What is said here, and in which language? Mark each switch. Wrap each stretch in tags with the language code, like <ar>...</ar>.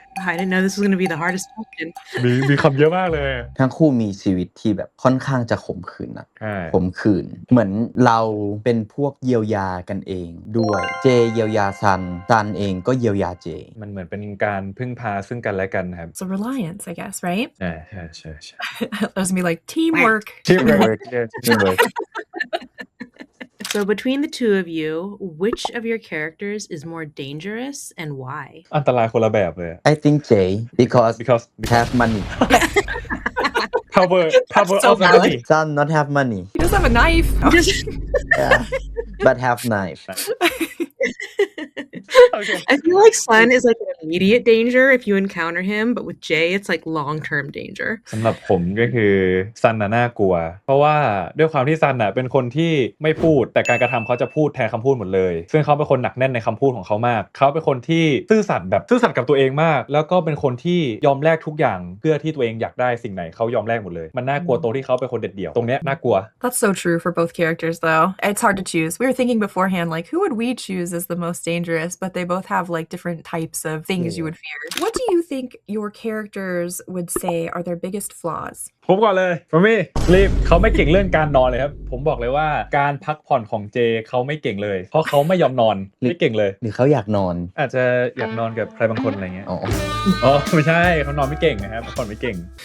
<en>I didn't know this was going to be the hardest question.</en> <th>มีคำเยอะมากเลย ทั้งคู่มีชีวิตที่แบบค่อนข้างจะขมขื่นนะ ใช่ ขมขื่นเหมือนเราเป็นพวกเยียวยากันเองด้วยเจเยียวยาซันเองก็เยียวยาเจ มันเหมือนเป็นการพึ่งพาซึ่งกันและกันครับ</th> <en>So reliance, I guess, right?</en> <th>ใช่</th> <en>There's gonna be like teamwork. Teamwork So between the two of you, which of your characters is more dangerous and why?</en> <th>อันตรายคนละแบบเลย</th> <en>I think Jay because because have money power so of valid. money Sun not have money He does have a knife. yeah but have knife okay I feel like Sun is like an immediate danger if you encounter him, but with Jay, it's like long-term danger.</en> <th>สำหรับผมก็คือซันน่ากลัวเพราะว่าด้วยความที่ซันเป็นคนที่ไม่พูดแต่การกระทำเขาจะพูดแทนคำพูดหมดเลยซึ่งเขาเป็นคนหนักแน่นในคำพูดของเขามากเขาเป็นคนที่ซื่อสัตย์กับตัวเองมากแล้วก็เป็นคนที่ยอมแลกทุกอย่างเพื่อที่ตัวเองอยากได้สิ่งไหนเขายอมแลกหมดเลยมันน่ากลัวตรงที่เขาเป็นคนเด็ดเดี่ยวตรงเนี้ยน่ากลัว</th> <en>That's so true for both characters, though. It's hard to choose. We were thinking beforehand, like, who would we choose as the most dangerous? But they both have like different types of things you would fear. What do you think your characters would say are their biggest flaws?</en> <th>ผมก่อนเลยฟอมี่รีบเขาไม่เก่งเรื่องการนอนเลยครับผมบอกเลยว่าการพักผ่อนของเจเขาไม่เก่งเลยเพราะเขาไม่ยอมนอนไม่เก่งเลย หรือเขาอยากนอน อาจจะอยากนอนกับใครบางคนอะไรเงี้ย อ๋อ อ๋อไม่ใช่เขานอนไม่เก่งนะครับพักผ่อนไม่เก่ง</th>